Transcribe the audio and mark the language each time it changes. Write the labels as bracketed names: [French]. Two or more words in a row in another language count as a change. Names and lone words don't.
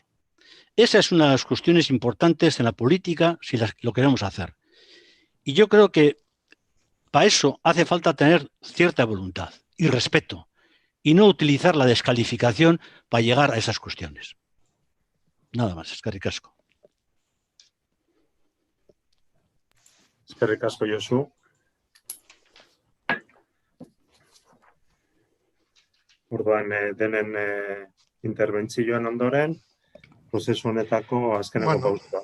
[Spanish] Esa es una de las cuestiones importantes en la política si lo queremos hacer. Y yo creo que para eso hace falta tener cierta voluntad y respeto, y no utilizar la descalificación para llegar a esas cuestiones. Nada más, [Basque] eskerrik asko. Eskerrik asko, Josu. Orduan, denen interbentzioen ondoren, prozesu honetako azkeneko pausua.